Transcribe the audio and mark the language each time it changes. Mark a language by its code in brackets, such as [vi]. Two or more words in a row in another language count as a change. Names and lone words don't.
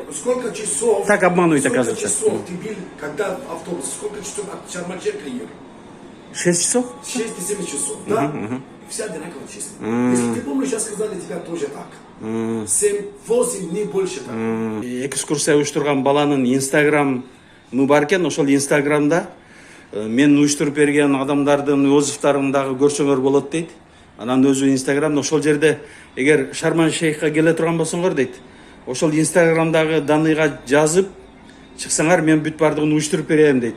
[ru] Сколько часов? Так обманывает, оказывается. Сколько часов ты был, когда автобус? Сколько часов от Шарм-эль-Шейха ехал? 6 часов? 6-7 часов, да? Все одинаково честно. Если ты помнишь, я сказал тебе тоже так. 7-8, не больше так. [ky] Экскурсия уюштурган баланын инстаграмы бар экен, ошол инстаграмда мен уюштуруп берген адамдардын отзывдарын дагы көрсөңөр болот дейт. Анан өзү инстаграмда ошол жерде эгер Шарм-эль-Шейхке келе турган болсоңор дейт, ошол инстаграмдагы даныйга жазып чыксаңар, мен бүт бардыгын уюштуруп берем дейт.